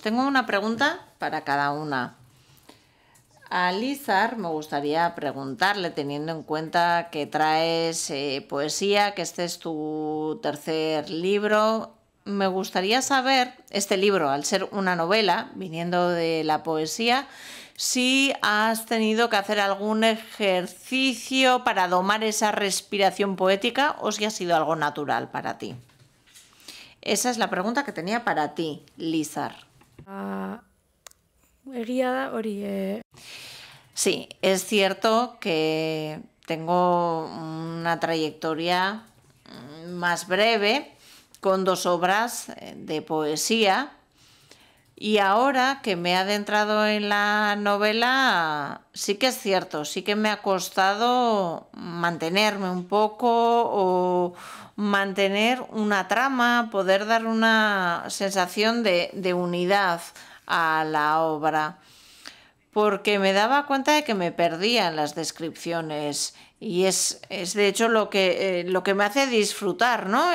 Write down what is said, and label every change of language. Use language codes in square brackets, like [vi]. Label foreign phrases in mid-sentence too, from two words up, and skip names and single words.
[es] Tengo una pregunta para cada una. A Lizar me gustaría preguntarle, teniendo en cuenta que traes poesía, que este es tu tercer libro, me gustaría saber, este libro, al ser una novela, viniendo de la poesía, si has tenido que hacer algún ejercicio para domar esa respiración poética o si ha sido algo natural para ti. Esa es la pregunta que tenía para ti, Lizar. [eu] Egia da hori. [es] Sí, es cierto que tengo una trayectoria más breve con 2 obras de poesía, Y ahora que me he adentrado en la novela, sí que es cierto, sí que me ha costado mantenerme un poco o mantener una trama, poder dar una sensación de unidad a la obra, porque me daba cuenta de que me perdía en las descripciones y es de hecho lo que me hace disfrutar, ¿no?